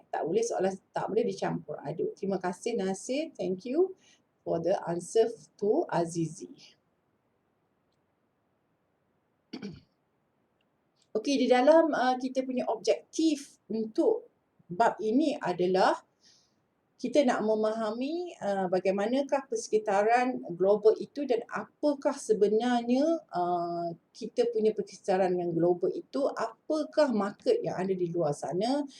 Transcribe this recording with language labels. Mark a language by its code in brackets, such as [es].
[ms] Tak boleh soalan, tak boleh dicampur aduk. Terima kasih Nasir. [en] Thank you for the answer to Azizi. [ms] Okey, di dalam kita punya objektif untuk bab ini adalah kita nak memahami bagaimanakah persekitaran global itu dan apakah sebenarnya kita punya persekitaran yang global itu, apakah market yang ada di luar sana.